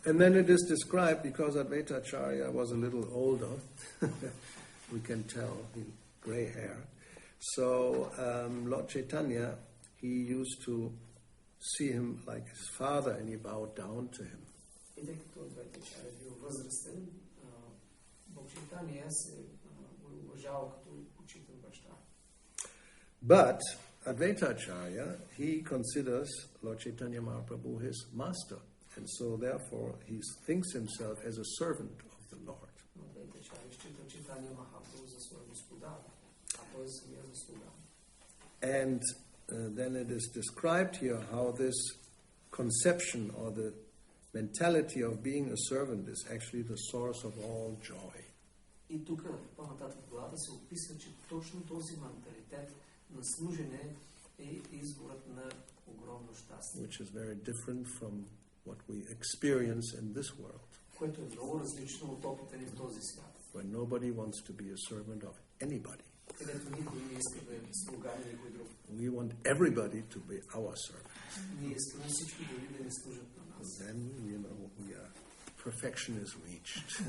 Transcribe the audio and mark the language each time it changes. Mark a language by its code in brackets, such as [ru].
[en] And then it is described, because Advaita Acharya was a little older, we can tell the gray hair. So Lord Chaitanya, he used to see him like his father and he bowed down to him. [bg] И тъй като Адвайта Ачаря бил възрастен, Бог Lord Chaitanya се уважава като учител баща. [en] But Advaita Acarya, he considers Lord Chaitanya Mahaprabhu his master, and so therefore he thinks himself as a servant of the Lord. [bg] Но Адвайта Ачаря счита Чайтанья Махапрабху за своя господар, а той е самия господар. [en] And then it is described here how this conception or the mentality of being a servant is actually the source of all joy. [bg] И тук по-нататък в главата се описва, че точно този менталитет на служене е изворът на огромно щастие. [en] Which is very different from what we experience in this world. [bg] Което е много различно от опита ни в този свят. [en] Where nobody wants to be a servant of anybody. [bg] Където никой не иска да е слуга на никой друг. [en] We want everybody to be our servant. [bg] Ние искаме всички дори да ни служат на нас. [en] Then, perfection is reached.